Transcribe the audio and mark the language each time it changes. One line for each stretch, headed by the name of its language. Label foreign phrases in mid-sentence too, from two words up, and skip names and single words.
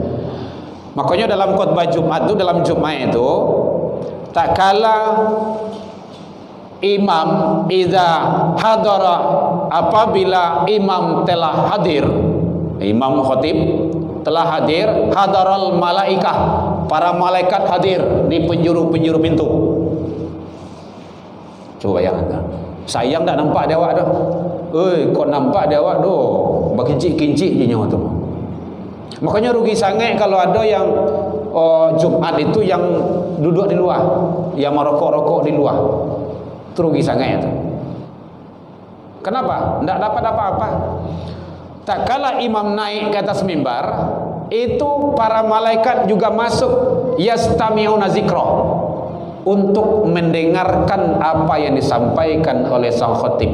Malay: Makanya dalam khutbah Jumat itu, dalam Jumat itu, tak kala imam
Arabic: إذا حضر,
Malay: apabila imam telah hadir, imam khatib telah hadir,
Arabic: حضر الملائكة,
Malay: para malaikat hadir di penjuru-penjuru pintu. Coba bayangkan. Sayang tak nampak dia awak dah. Kau nampak dia awak doh, berkincik-kincik je nyawa tu. Makanya rugi sangat kalau ada yang Jumat itu yang duduk di luar, yang merokok-rokok di luar. Itu rugi sangat itu. Kenapa? Tak dapat apa-apa. Tak kala imam naik ke atas mimbar, itu para malaikat juga masuk
Arabic: يستمعون الذكر,
Malay: untuk mendengarkan apa yang disampaikan oleh sang khatib.